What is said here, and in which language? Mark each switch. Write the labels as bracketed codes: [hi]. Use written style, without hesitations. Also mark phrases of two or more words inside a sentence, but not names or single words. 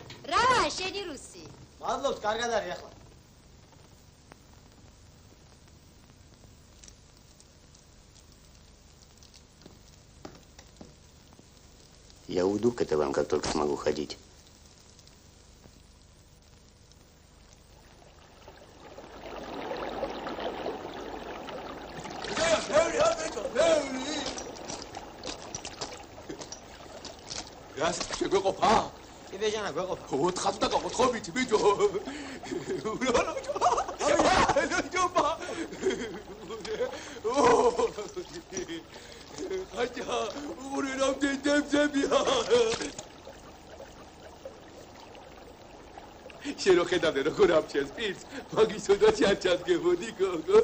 [ka] რა, შენი რუსი. მადლობთ, კარგად არის ახლა. [ru] Я уйду к вам, как только смогу ходить. Раз, [ka] შეგვეყოფა? კი ბეჟანა, გვეყოფა. 4 და გაყოფით, ბიჭო. ხაჭა, უყურე რამდენი დემძებია. შენ რო ხედავდე როგორ ამჩეს პირს, მაგისოდაც არ ჩადგებოდი გოგო.